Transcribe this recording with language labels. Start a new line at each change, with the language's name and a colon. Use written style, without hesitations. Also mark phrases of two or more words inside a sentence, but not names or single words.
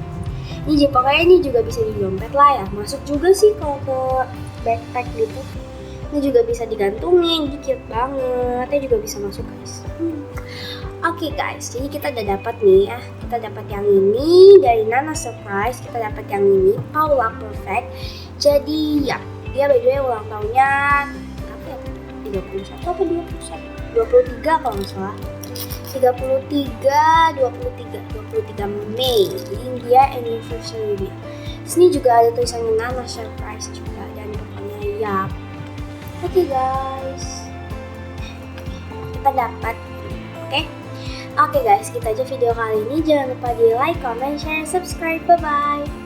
Indonesian: Ini pokoknya ini juga bisa di dompet lah ya, masuk juga sih kalau ke backpack gitu. Ini juga bisa digantungin, dikit banget, ini juga bisa masuk guys. Oke guys, jadi kita udah dapat nih ya, kita dapat yang ini dari Nana Surprise, kita dapat yang ini Paula Perfect. Jadi ya, dia
English: by the way
Indonesian: ulang tahunnya apa ya? 31 apa 21? 23 kalau nggak salah. 23 Mei. Jadi dia anniversary-nya. Sini juga ada tulisannya Nana Surprise juga, dan pokoknya ya. Oke guys, kita dapat. Oke guys, kita aja video kali ini. Jangan lupa di
English: like, comment, share, subscribe.
Indonesian: Bye-bye.